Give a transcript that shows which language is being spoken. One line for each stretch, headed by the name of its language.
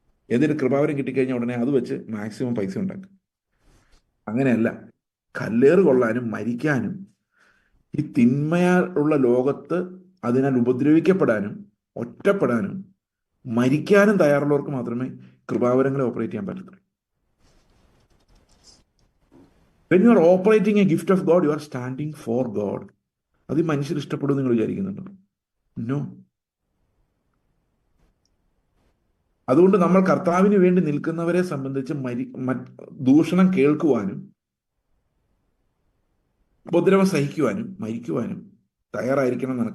Malayalam: ഏതൊരു കൃപാവരം കിട്ടിക്കഴിഞ്ഞാൽ ഉടനെ അത് വെച്ച് മാക്സിമം പൈസ ഉണ്ടാക്കും. അങ്ങനെയല്ല, കല്ലേറ് കൊള്ളാനും മരിക്കാനും ഈ തിന്മയുള്ള ലോകത്ത് അതിനാൽ ഉപദ്രവിക്കപ്പെടാനും ഒറ്റപ്പെടാനും മരിക്കാനും തയ്യാറുള്ളവർക്ക് മാത്രമേ കൃപാവരങ്ങളെ ഓപ്പറേറ്റ് ചെയ്യാൻ പറ്റത്തുള്ളൂ.
English: When you are operating a gift of God, you are standing for God.
Malayalam: അത് മനുഷ്യർ ഇഷ്ടപ്പെടും നിങ്ങൾ വിചാരിക്കുന്നുണ്ടോ? നോ. അതുകൊണ്ട് നമ്മൾ കർത്താവിന് വേണ്ടി നിൽക്കുന്നവരെ സംബന്ധിച്ച് ദൂഷണം കേൾക്കുവാനും ഉപദ്രവം സഹിക്കുവാനും മരിക്കുവാനും തയ്യാറായിരിക്കണം എന്നാണ്.